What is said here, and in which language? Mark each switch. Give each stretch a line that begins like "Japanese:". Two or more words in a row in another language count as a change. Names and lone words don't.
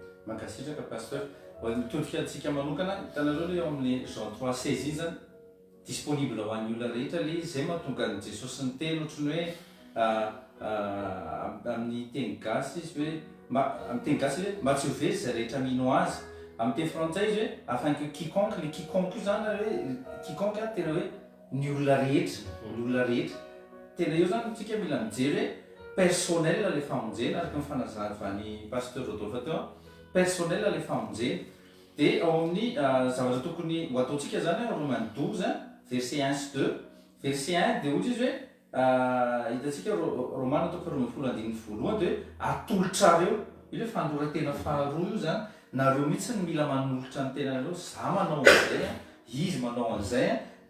Malagasy: Mankasitraka pasteur mitodika antsika manokana hitanareo le eo amin'ny Jean 3:16 izy zany disponible ho an'ny olona rehetra le izy zay mahatonga ny Jesosy ny teny ohatrany hoe amin'ny teny gasy izy hoe amin'ny teny gasy hoe mba tsy ho very zay rehetra mino azy amin'ny teny frantsay izy hoe
French: afin que quiconque le quiconque
Malagasy: io zany hoe quiconque tena hoe ny olona rehetra tena io zany tsika mila mijery hoe personnel le famonjena araka ny fanazavany pasteur Rodolphe teo personnel le famonjena dia ao amin'ny zavatra tokony ho ataontsika zany Romains 12 verset 1 sy 2 verset 1 dia ohatra izy hoe hitantsika Romana toko faharoa voalohany dia atolotrareo io hoe fanoratena faharoa io zany nareo mihitsy ny mila manolotra ny tenanareo za manao an'izay izy manao an'izay